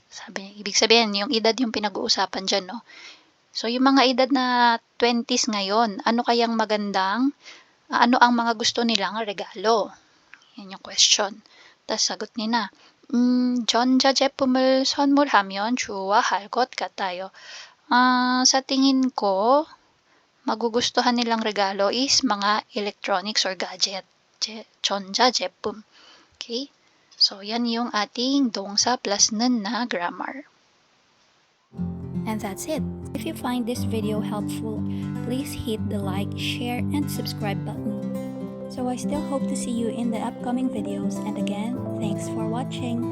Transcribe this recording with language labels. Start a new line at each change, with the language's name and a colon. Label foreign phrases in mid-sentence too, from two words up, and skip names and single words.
Filipino: Ibig sabihin, yung edad yung pinag-uusapan dyan, no? So, yung mga edad na 20s ngayon, ano kayang magandang, ano ang mga gusto nilang regalo? Yan yung question. Tapos, sagot nila,
Korean: 전자제품을 선물하면 좋아할 것 같아요.
Filipino: Sa tingin ko, magugustuhan nilang regalo is mga
English: electronics or gadget.
Korean: 전자제품. Okay?
Filipino: So, yan yung ating dongsa plus 는 na grammar.
English: And that's it. If you find this video helpful, please hit the like, share, and subscribe button. So I still hope to see you in the upcoming videos, and again, thanks for watching.